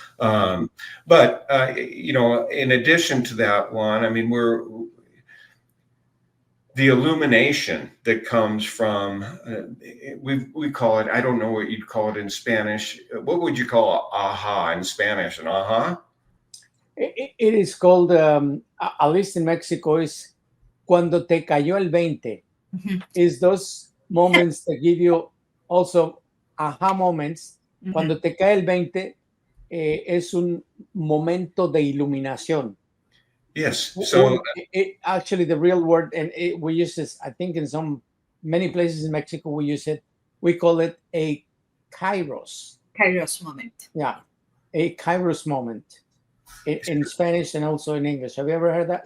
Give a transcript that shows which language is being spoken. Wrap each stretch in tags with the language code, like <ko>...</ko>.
<en>But in addition to that, Juan, I mean, the illumination that comes from, we call it, I don't know what you'd call it in Spanish. What would you call aha in Spanish? An aha? It is called, at least in Mexico, is</en> <es>cuando te cayó el 20.</es> <en>Is those moments that give you also aha moments.</en> <es>Cuando te cae el 20, es un momento de iluminación.</es> <en>Yes. So actually, the real word, and we use this, I think, in many places in Mexico, we use it. We call it a kairos. Kairos moment. Yeah, a kairos moment in Spanish and also in English. Have you ever heard that?</en>